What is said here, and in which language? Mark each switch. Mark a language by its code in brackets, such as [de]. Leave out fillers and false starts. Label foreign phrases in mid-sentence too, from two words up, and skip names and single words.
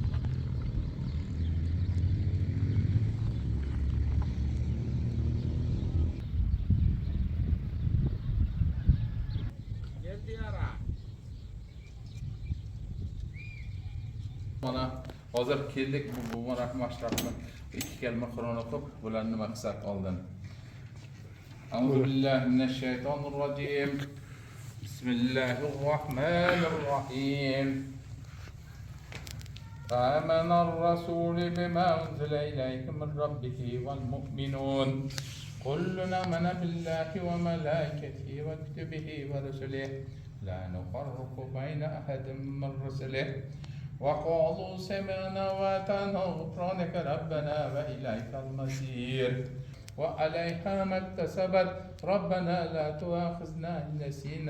[uz] Mana hozir keldik bu Rahim Ashrafni ikki kalima Qur'on o'qib, bularni maqsad oldin. [ar] أعوذ بالله من الشيطان الرجيم. بسم الله الرحمن الرحيم. آمن الرسول بما أنزل إليك من ربه والمؤمنون كل آمن بالله وملائكته وكتبه ورسله لا نفرق بين أحد من رسله وقالوا سمعنا وأطعنا غفرانك ربنا وإليك المصير وعليها ما اكتسبت ربنا لا تؤاخذنا إن نسينا